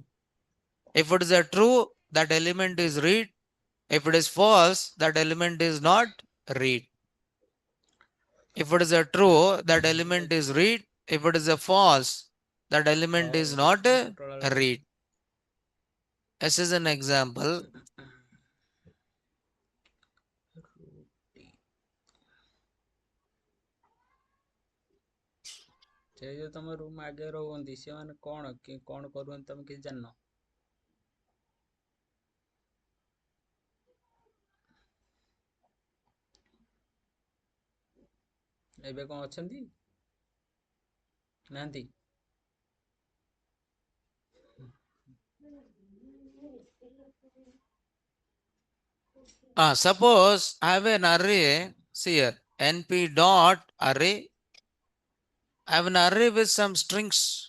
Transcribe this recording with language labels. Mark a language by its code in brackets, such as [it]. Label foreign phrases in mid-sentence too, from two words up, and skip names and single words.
[en] If it is a true, that element is read. If it is false, that element is not read. If it is a true, that element is read. If it is a false, that element is not read. This is an example. [or] ସେ ଯୋଉ ତମ ରୁମ୍ ଆଗେ ରହୁଛନ୍ତି ସେମାନେ କଣ କରୁଛନ୍ତି ତମେ କିଛି ଜାଣିନ? ଏବେ କଣ ଅଛନ୍ତି? ନାହାନ୍ତି? [en] Suppose I have an array, see here, np dot array. I have an array with some strings.